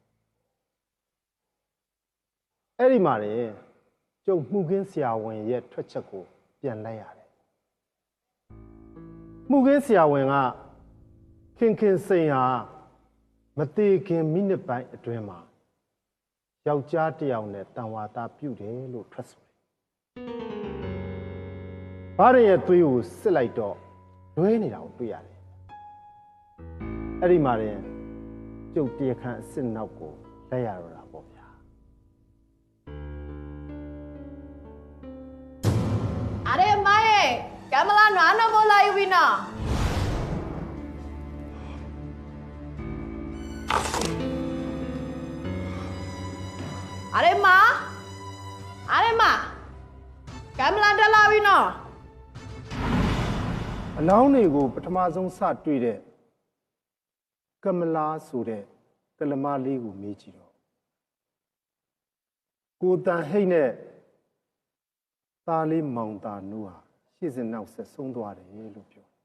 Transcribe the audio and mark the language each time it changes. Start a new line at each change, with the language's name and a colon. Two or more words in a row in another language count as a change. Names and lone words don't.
Burmese: အဲ့ဒီမှာလေကျုပ်မှုခင်းဆရာဝန်ရဲ့ထွက်ချက်ကိုပြန်လိုက်ရတယ်မှုခင်းဆရာဝန်ကခင်ခင်စိန်ဟာမသေးခင်မိနစ်ပိုင်းအတွင်းမှာယောက်ျားတစ်ယောက်နဲ့တန်ဝါသားပြုတယ်လို့ထွက်ဆိုတယ်ဘားရဲ့သွေးကိုစစ်လိုက်တော့ လွဲနေတာကိုတွေ့ရတယ်အဲ့ဒီမှာရင်ကျုပ်တရားခံအစ်စ်နောက်ကိုလက်ရတော့တာပေါ့ဗျာ अरे माये कैमला नानो बोला यू भी ना अरे माँ कैमला डला भी ना အလောင်းတွေကိုပထမဆုံးစတွေ့တဲ့ကမလာဆိုတဲ့ကလမလေးကိုမေးကြည့်တော့ကိုတန်ဟိတ်နဲ့သားလေးမောင်တာနိုးဟာရှေ့စနောက်ဆက်ဆုံးသွားတယ်လို့ပြော